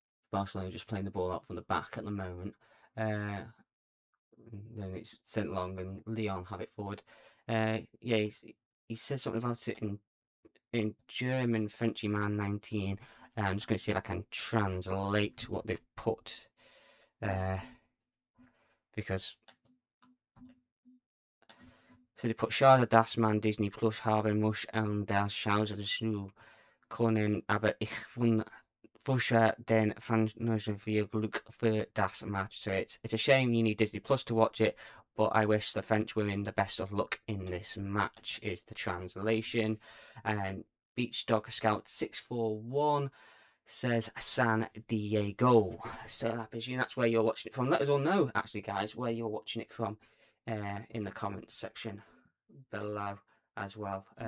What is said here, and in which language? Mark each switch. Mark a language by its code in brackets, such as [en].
[en] Barcelona just playing the ball out from the back at the moment. Then it's sent long and Lyon have it forward. Yeah, he says something about it in German, Frenchy man 19. I'm just going to see if I can translate what they've put. Because so they put [de] Schade, dass man Disney Plus haben muss und das Schauspiel können, aber ich wünsche den Franzosen viel Glück für das Match. [en] So it's a shame you need Disney Plus to watch it, but I wish the French women the best of luck in this match, is the translation. And Beach Dog Scout 641 says San Diego. So I presume that's where you're watching it from. Let us all know, actually, guys, where you're watching it from in the comments section below as well.